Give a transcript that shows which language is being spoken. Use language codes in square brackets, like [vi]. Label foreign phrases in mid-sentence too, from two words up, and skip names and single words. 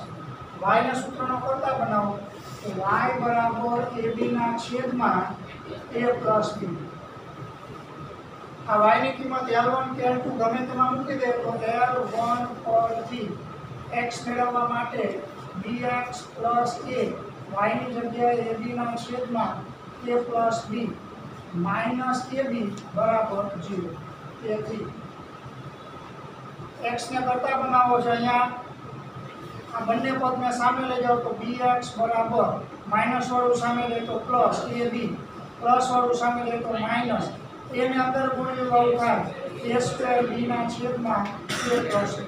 [gu] y ના સૂત્રનો કરતા બનાવો તો y બરાબર ab ના છેદમાં a પ્લસ b. આ y ની કિંમત L1 કે L2 ગમે તેમાં મૂકી દે તો L1 પરથી x મેળવવા માટે [en] bx plus a [gu] y ની જગ્યાએ ab ના છેદમાં [en] a plus b minus ab [gu] બરાબર 0. તેથી x ને કરતા બનાવો છે અહીંયા આ બંને પદને સામે લઈ જાઓ તો bx બરાબર માઈનસ વાળું સામે લે તો પ્લસ ab પ્લસ વાળું સામે લે તો માઈનસ a ને અંદર ગુણ્યું વાળું થાય a સ્ક્વેર b ના છેદમાં a પ્લસ b.